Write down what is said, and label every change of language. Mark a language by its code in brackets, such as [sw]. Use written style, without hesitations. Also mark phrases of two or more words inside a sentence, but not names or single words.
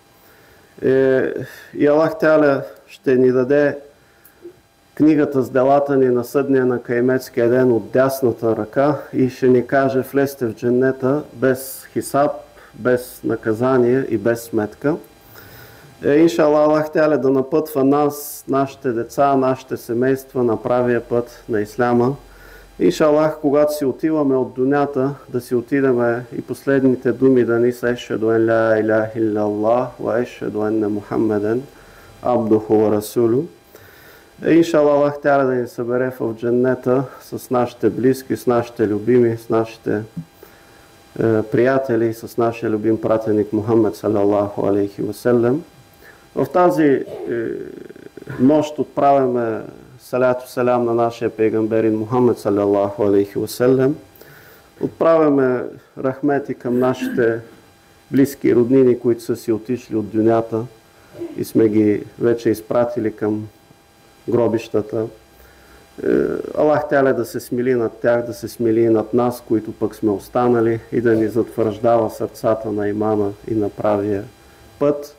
[bg] И [ar] الله تعالى [bg] ще ни даде книгата с делата ни на съдния на Кайметския ден от дясната ръка и ще ни каже: влезте в дженнета без хисаб, без наказание и без сметка. Иншаллах, [ar] الله تعالى [bg] да напътва нас, нашите деца, нашите семейства на правия път на исляма. Иншаллах, когато си отиваме от дунята, да си отидеме и последните думи да ни са: [ar] أشهد أن لا إله إلا الله وأشهد أن محمدا عبده ورسوله. [bg] Иншаллах, [ar] الله تعالى [bg] да ни събере в дженнета с нашите близки, с нашите любими, с нашите приятели, с нашия любим пратеник Мухаммед [ar] صلى الله عليه وسلم. [bg] В тази нощ отправяме [ar] صلاة سلام [bg] на нашия пейгамберин Мухаммед [ar] صلى الله عليه وسلم. [bg] Отправяме рахмети към нашите близки роднини, които са си отишли от дунята и сме ги вече изпратили към гробищата. [ar] الله تعالى [bg] да се смили над тях, да се смили и над нас, които пък сме останали, и да ни затвърждава сърцата на имана и на правия път.